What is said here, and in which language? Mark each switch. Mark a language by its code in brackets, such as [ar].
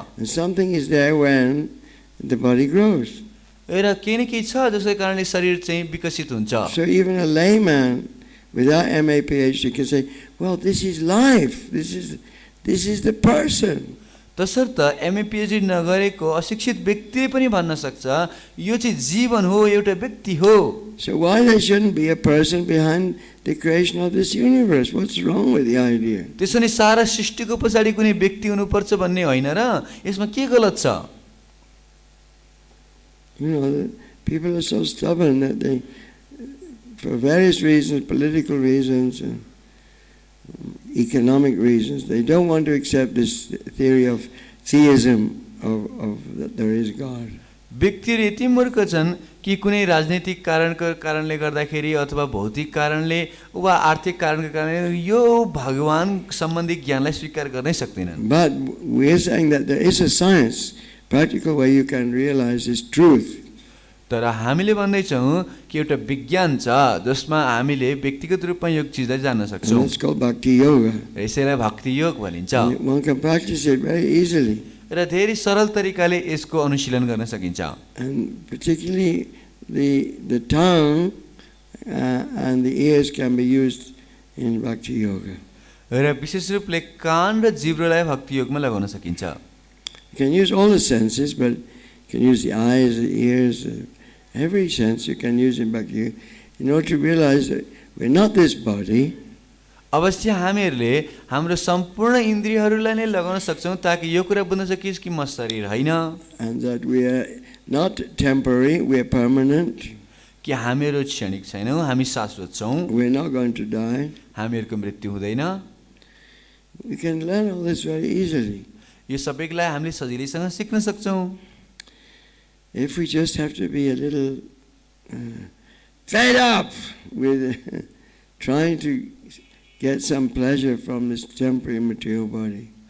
[en] And something is there when the body grows. [ne] र केही न केही छ जसको कारणले शरीर चाहिँ विकसित हुन्छ। [en] So even a layman without MA PhD can say, well, this is life. This is the person. [ne] तसर्थ एमए पीएचडी नगरेको अशिक्षित व्यक्तिले पनि भन्न सक्छ यो चाहिँ जीवन हो, एउटा व्यक्ति हो। [en] So why there shouldn't be a person behind the creation of this universe? What's wrong with the idea? [ne] त्यसैले सारा सृष्टिको पछाडी कुनै व्यक्ति हुनुपर्छ भन्ने होइन र यसमा के गलत छ? [en] You know, people are so stubborn that they, for various reasons, political reasons and economic reasons, they don't want to accept this theory of theism of that there is God. [ne] व्यक्तिहरू यति मूर्ख छन् कि कुनै राजनीतिक कारणले गर्दाखेरि अथवा भौतिक कारणले वा आर्थिक कारणको कारणले यो भगवान सम्बन्धी ज्ञानलाई स्वीकार गर्नै सक्दैनन्। [en] But we are saying that there is a science, practical way you can realize this truth. [ne] तर हामीले भन्दै छौं कि एउटा विज्ञान छ जसमा हामीले व्यक्तिगत रूपमा यो चीजलाई जान्न सक्छौं। [en] It's called bhakti yoga. [ne] यसैलाई भक्ति योग भनिन्छ। [en] One can practice it very easily. [ne] र धेरै सरल तरिकाले यसको अनुशीलन गर्न सकिन्छ। [en] And particularly the tongue and the ears can be used in bhakti yoga. [ne] र विशेष रूपले कान र जिब्रोलाई भक्ति योगमा लगाउन सकिन्छ। [en] You can use all the senses, but you can use the eyes, the ears, every sense you can use in bhakti yoga in order to realize that we're not this body. [ne] अवश्य हामीहरूले हाम्रो सम्पूर्ण इन्द्रियहरूलाई नै लगाउन सक्छौं ताकि यो कुरा बुझ्न सकियोस् कि म शरीर होइन। [en] And that we are not temporary, we are permanent. [ne] कि हामीहरू क्षणिक छैनौं, हामी शाश्वत छौं। [en] We are not going to die. [ne] हामीहरूको मृत्यु हुँदैन। [en] We can learn all this very easily. [ne] यो सबैलाई हामीले सजिलैसँग सिक्न सक्छौं। [en] if we just have to be a little fed up with trying to get some pleasure from this temporary material body.